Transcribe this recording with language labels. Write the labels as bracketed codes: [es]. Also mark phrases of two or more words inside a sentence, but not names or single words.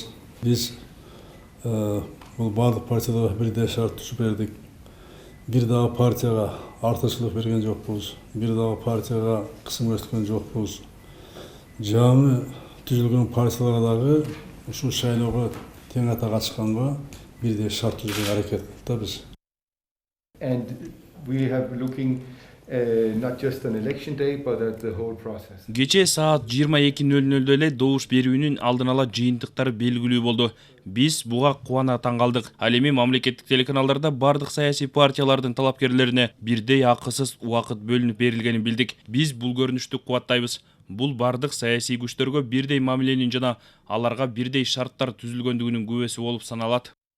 [ky] Биз бул бардык партияга бирдей шарт түзүп бердик. Бир дагы партияга артыкчылык берген жокпуз. Бир дагы партияга кысым көрсөткөн жокпуз. Жаңы түзүлгөн партияларга дагы ушул шайлоого тең атага чыкканга бирдей шарт түзүүгө аракет кылдык биз. [en] And we have looking not just an election day but at the whole process. [ky] Кече саат 22:00 эле добуш берүүнүн алдын ала жыйынтыктары белгилүү болду. Биз буга кубана таң калдык. Ал эми мамлекеттик телеканалдарда бардык саясий партиялардын талапкерлерине бирдей акысыз убакыт бөлүнүп берилгенин билдик. Биз бул көрүнүштү кубаттайбыз. Бул бардык саясий күчтөргө бирдей мамиленин жана аларга бирдей шарттар түзүлгөндүгүнүн күбөсү болуп саналат.